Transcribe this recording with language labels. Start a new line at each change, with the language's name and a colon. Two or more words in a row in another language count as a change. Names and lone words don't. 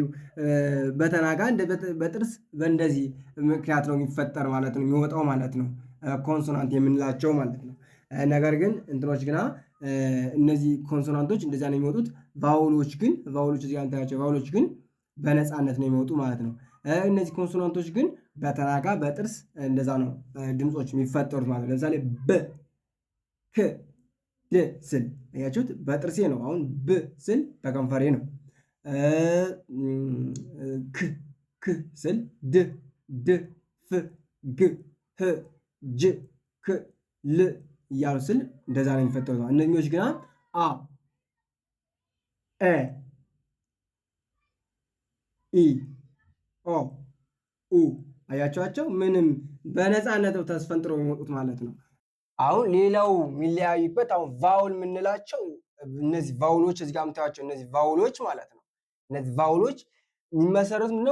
Amharic: በተናጋ በጥርስ በእንደዚህ ምክንያት ነው የሚፈጠር ማለት ነው የሚወጣው ማለት ነው ኮንሶናንት የምንላቸው ማለት ነው። ነገር ግን እንትኖች ግና እነዚህ ኮንሶናንቶች እንደዛ ነው የሚወጡት። ቫውሎች እዚህ ጋር እንታያቸው ቫውሎች ግን በነፃነት ነው የሚወጡ ማለት ነው። እነዚህ ኮንሶናንቶች ግን በተናጋ በጥርስ እንደዛ ነው ድምፆች የሚፈጠሩት ማለት ነው። ለምሳሌ በ ክ ድ ስል ያችሁት በጥርሴ ነው። አሁን ብ ስል በከንፈሬ ነው። ክ ስል ድ ፍ ግ ህ ጅ ክ ል እያሉ ስል እንደዛ ነው የሚፈጠሩት። እነዚህኞች ግን አ ኤ ኢ ኦ ኡ አያቸዋቸው ምንም በነፃነት ተስፈንጥሮ የሚወጡት ማለት ነው። አሁን ሌላው የሚለያዩበት አሁን ቫውል የምንላቸው እነዚህ ቫውሎች እዚህ ጋር የምታዩቸው እነዚህ ቫውሎች ማለት ነው። እነዚህ ቫውሎች የሚመሰረቱት ምንድነው?